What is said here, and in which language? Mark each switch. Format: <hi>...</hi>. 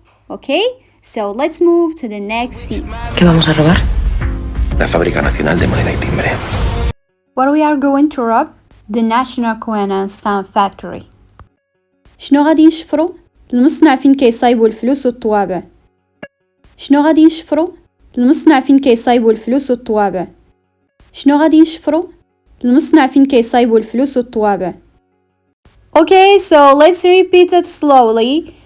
<en>Okay, so let's move to the next scene.</en> <es>¿Qué vamos a robar? La Fábrica Nacional de Moneda y Timbre.</es> <en>What we are going to rob? The National Coin and Stamp Factory.</en> <ar>شنو غادي نشفرو؟ المصنع فين كيصايبوا الفلوس والطوابع. شنو غادي نشفرو؟ المصنع فين كيصايبوا الفلوس والطوابع. شنو غادي نشفرو؟ المصنع فين كيصايبوا الفلوس والطوابع.</ar> <en>Okay, so let's repeat it slowly.</en>